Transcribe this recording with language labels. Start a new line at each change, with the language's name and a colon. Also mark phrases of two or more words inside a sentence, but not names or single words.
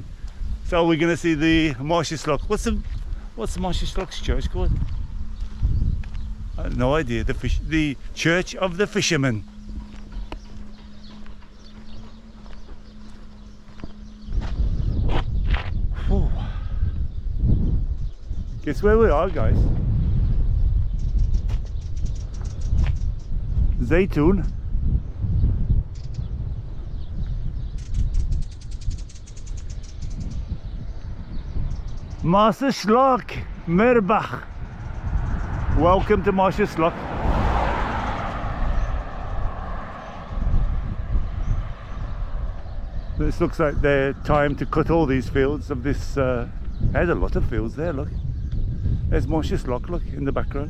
English: So we're going to see the Marsaxlokk. What's the Marsaxlokk's church called? I have no idea. The Church of the Fishermen. Whew. Guess where we are, guys? Zejtun. Marsaxlokk, Merbach. Welcome to Marsaxlokk. This looks like their time to cut all these fields of this. There's a lot of fields there, look. There's Marsaxlokk, look, in the background.